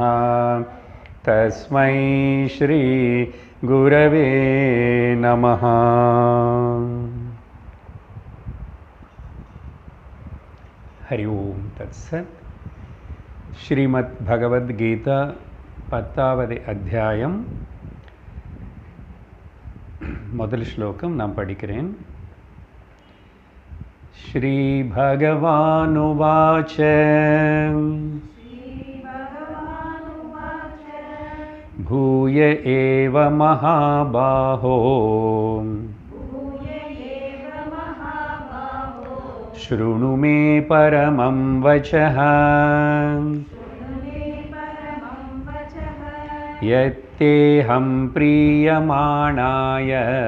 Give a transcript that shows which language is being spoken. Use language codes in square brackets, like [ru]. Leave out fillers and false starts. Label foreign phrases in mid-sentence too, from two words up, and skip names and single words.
[sa] तस्मै श्री गुरवे नमः। हरि ओम तत्सत्। [ta] श्रीमद् भगवद गीता 10வது அத்தியாயம் முதல் ஸ்லோகம் நான் படிக்கிறேன். [sa] श्री भगवानुवाच भूय एव महाबाहो शृणु मे परमं वचः यत्तेऽहं प्रीयमाणाय